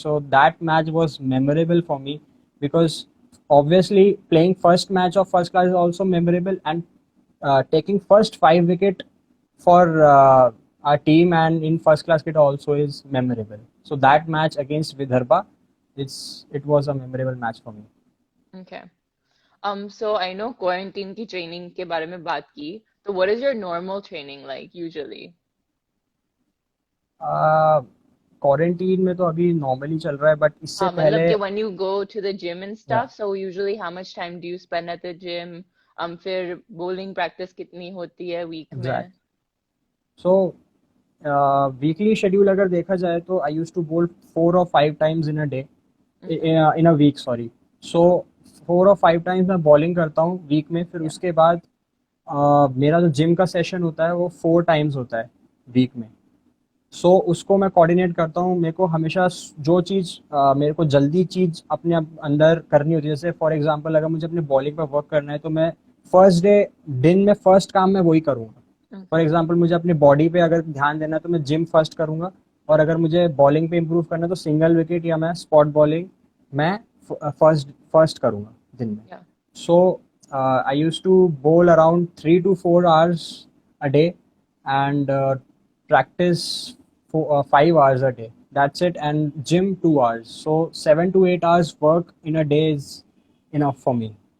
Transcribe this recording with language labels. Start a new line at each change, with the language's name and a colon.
English: So that match was memorable for me because obviously playing first match of first class is also memorable, and taking first 5 wicket for our team and in first class cricket also is memorable. So that match against Vidarbha, it was a memorable match for me. Okay. So I know
Hindi: quarantine की training के बारे में बात की.
English: So what is your normal training like usually?
Hindi: Quarantine में तो अभी normally चल रहा है, बट इससे मतलब पहले कि
English: when you go to the gym and
Hindi: या
English: stuff, so usually how much time do you spend at the gym?
Hindi: फिर bowling practice कितनी होती है week
English: Exact.
Hindi: में?
English: so weekly schedule
Hindi: अगर देखा जाए तो
English: I use to bowl 4 or 5 times in a day, Okay. In a week sorry.
Hindi: So 4 or 5 times मैं बॉलिंग करता हूँ वीक में. फिर
English: Yeah.
Hindi: उसके बाद मेरा जो जिम का सेशन होता है वो 4 times होता है वीक में. सो उसको मैं कोऑर्डिनेट करता हूँ. मेरे को हमेशा जो चीज़ मेरे को जल्दी चीज़ अपने अंदर करनी होती है, जैसे फॉर एग्जांपल अगर मुझे अपने बॉलिंग पर वर्क करना है तो मैं फर्स्ट डे दिन में फर्स्ट काम मैं वही करूँगा.
English: For Okay.
Hindi: एग्जांपल मुझे अपनी बॉडी पे अगर ध्यान देना है तो मैं जिम फर्स्ट करूँगा, और अगर मुझे बॉलिंग पे इम्प्रूव करना है तो सिंगल विकेट या मैं स्पॉट बॉलिंग मैं फर्स्ट फर्स्ट करूँगा दिन में.
English: Yeah. So I used to bowl around 3 to 4 hours a day and practice for 5 hours a day. That's it, and gym 2 hours. So 7 to 8 hours work in a day is enough for me.